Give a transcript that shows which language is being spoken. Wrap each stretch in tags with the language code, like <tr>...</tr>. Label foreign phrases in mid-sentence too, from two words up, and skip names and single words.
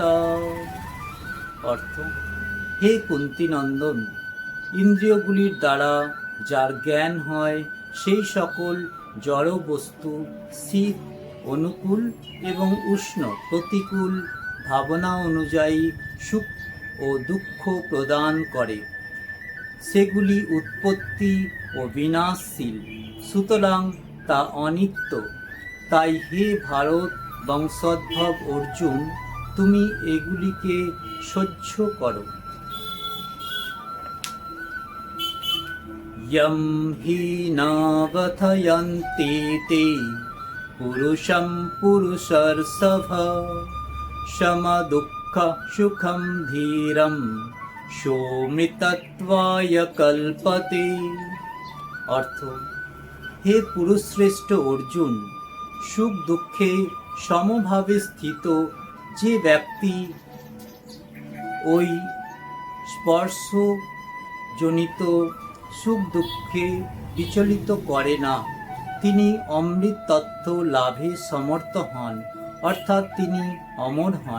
<bn>অর্থ, হে কুন্তিনন্দন, ইন্দ্রিয়গুলির দ্বারা যার জ্ঞান হয় সেই সকল জড় বস্তু শীত, অনুকূল এবং উষ্ণ প্রতিকূল ভাবনা অনুযায়ী সুখ ও দুঃখ প্রদান করে। সেগুলি উৎপত্তি ও বিনাশশীল, সুতরাং তা অনিত্য। তাই হে ভারত বংশোদ্ভব অর্জুন, তুমি এগুলিকে সহ্য করো।</bn> <sa>यं हि न कथयन्ति ते पुरुषं पुरुषर्षभ समदुःख सुखं धीरं सौमृतत्वाय कल्पते।</sa> <bn>অর্থ, হে পুরুষশ্রেষ্ঠ অর্জুন, সুখ দুঃখে সমভাবে স্থিত যে ব্যক্তি ওই স্পর্শজনিত সুখ দুঃখে বিচলিত করে না, তিনি অমৃত তত্ত্ব লাভে সমর্থ হন, অর্থাৎ তিনি অমর হন।</bn>